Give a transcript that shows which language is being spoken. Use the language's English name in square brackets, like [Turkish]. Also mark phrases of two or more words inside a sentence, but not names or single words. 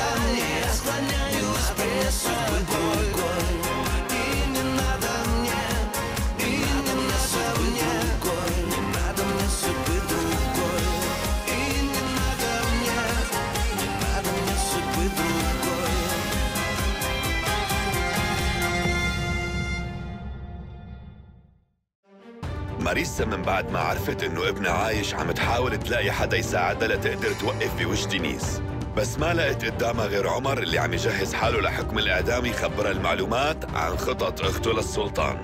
[Russian] Я склоняюсь пред тобой. И не надо мне, и не надо мне, не надо мне судьбы другой. И не надо мне, не надо мне судьбы другой. [Arabic] ماريسا من بعد ما عرفت إنه ابنها عايش عم تحاول تلاقي حدا يساعدها لتقدر توقف بوجه دينيس، بس ما لقت قدامها غير عمر اللي عم يجهز حاله لحكم الإعدام يخبرها المعلومات عن خطط أخته للسلطان.